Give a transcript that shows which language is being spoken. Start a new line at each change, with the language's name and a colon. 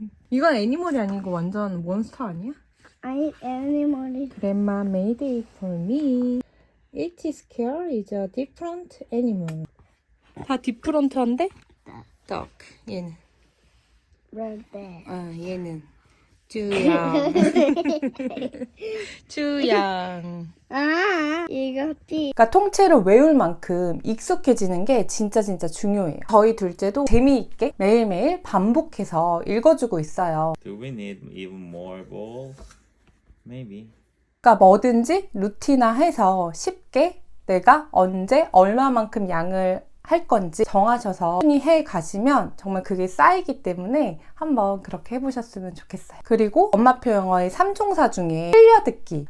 Korean: 이건 애니멀이 아니고 완전 몬스터 아니야? 아니, 애니멀이.
English: Grandma made it for me. It is squirrel is a different animal.
Korean: 다 디프런트한데? Duck. 얘는. 런데. 얘는. 주양. 주양. 아, 이거지. 그러니까 통째로 외울 만큼 익숙해지는 게 진짜 중요해요. 저희 둘째도 재미있게 매일매일 반복해서 읽어주고 있어요.
English: Do we need even more bowl? Maybe.
Korean: 그러니까 뭐든지 루틴화해서 쉽게 내가 언제 얼마만큼 양을 할 건지 정하셔서 꾸준히 해 가시면 정말 그게 쌓이기 때문에 한번 그렇게 해보셨으면 좋겠어요. 그리고 엄마표 영어의 3종사 중에 흘려듣기.